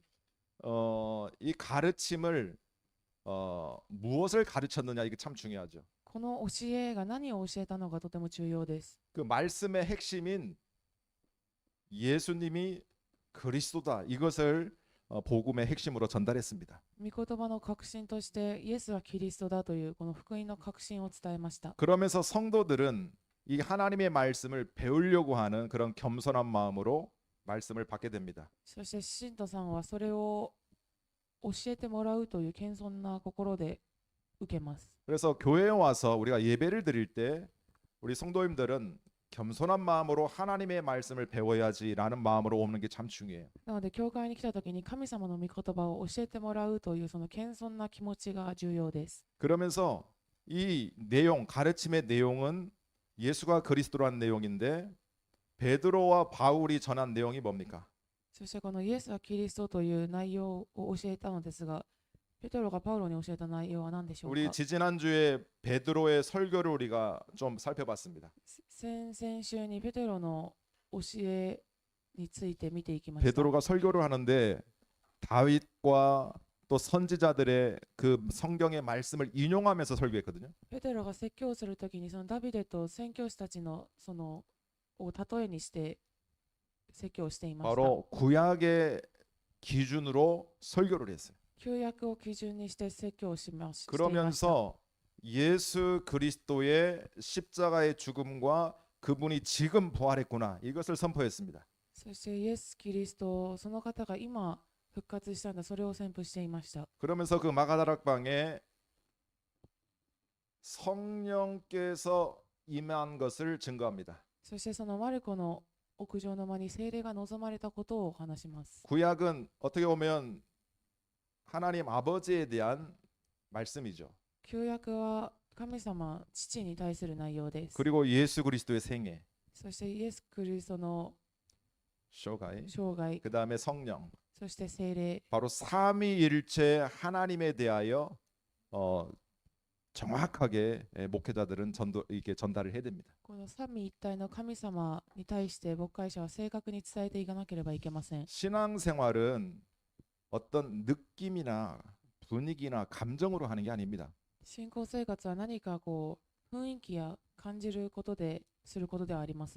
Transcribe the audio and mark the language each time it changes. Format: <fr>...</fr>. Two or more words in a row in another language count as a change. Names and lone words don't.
<ko>이 가르침을 무엇을 가르쳤느냐 이게 참 중요하죠.</ko> <ja>この教えが何を教えたのかとても重要です。</ja> <ko>그 말씀의 핵심인 예수님이 그리스도다 이것을 복음의 핵심으로 전달했습니다.</ko> <ja>御言葉の核心としてイエスはキリストだというこの福音の核心を伝えました。</ja> <ko>그러면서 성도들은 이 하나님의 말씀을 배우려고 하는 그런 겸손한 마음으로 말씀을 받게 됩니다.</ko> <ja>そして信徒さんはそれを教えてもらうという謙遜な心で受けます。</ja> <ko>그래서 교회에 와서 우리가 예배를 드릴 때 우리 성도님들은 겸손한 마음으로 하나님의 말씀을 배워야지라는 마음으로 오는 게 참 중요해요.</ko> <ja>なので教会に来た時に神様の御言葉を教えてもらうというその謙遜な気持ちが重要です。</ja> <ko>그러면서 이 내용, 가르침의 내용은 예수가 그리스도라는 내용인데 베드로와 바울이 전한 내용이 뭡니까?</ko> <ja>そしてこのイエスはキリストという内容を教えたのですが、ペテロがパウロに教えた内容は何でしょう</ja> <ko>우리</ko> <ja>か。</ja> <ko>지지난주에 베드로의 설교를 우리가 좀 살펴봤습니다.</ko> <ja>先々週にペテロの教えについて見ていきました。</ja> <ko>베드로가 설교를 하는데 다윗과 또 선지자들의 그 성경의 말씀을 인용하면서 설교했거든요.</ko> <ja>ペテロが説教するときにそのダビデと宣教師たちのそのを例えにして説教していました。</ja> <ko>바로 구약의 기준으로 설교를 했어요.</ko> <ja>旧約を基準にして説教をしました。</ja> <ko>그러면서 예수 그리스도의 십자가의 죽음과 그분이 지금 부활했구나 이것을 선포했습니다.</ko> <ja>そしてイエス・キリスト、その方が今復活したんだ、それを宣布していました。</ja> <ko>그러면서 그 마가다락방에 성령께서 임한 것을 증거합니다.</ko> <ja>そしてそのマルコの屋上の間に聖霊が望まれたことを話します。</ja> <ko>구약은 어떻게 보면 하나님 아버지에 대한 말씀이죠.</ko> <ja>旧約は神様、父に対する内容です。</ja> <ko>그리고 예수 그리스도의 생애,</ko> <ja>そしてイエス・キリストの 쇼가이, 生涯、</ja> <ko>그 다음에 성령,</ko> <ja>そして聖霊、</ja> <ko>바로 삼위일체 하나님에 대하여 정확하게 목회자들은 이게 전달을 해야 됩니다.</ko> <ja>この三位一体の神様に対して牧会者は正確に伝えていかなければいけません。</ja> <ko>신앙생활은 어떤 느낌이나 분위기나 감정으로 하는 게 아닙니다.</ko> <ja>信仰生活は何かこう雰囲気や感じることですることではありません。</ja>